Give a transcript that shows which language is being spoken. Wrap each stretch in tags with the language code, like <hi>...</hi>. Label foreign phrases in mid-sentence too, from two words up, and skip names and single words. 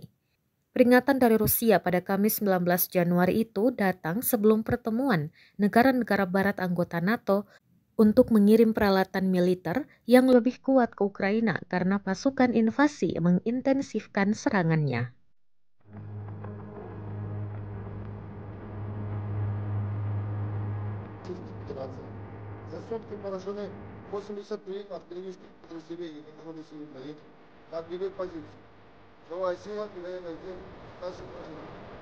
<id>Peringatan dari Rusia pada Kamis 19 Januari itu datang sebelum pertemuan negara-negara barat anggota NATO untuk mengirim peralatan militer yang lebih kuat ke Ukraina karena pasukan invasi mengintensifkan serangannya.</id> <ru>За сутки поражены 83 артиллерийских подразделений вооруженных сил Украины на огневых позициях. Живая сила и военная техника наших противников.</ru>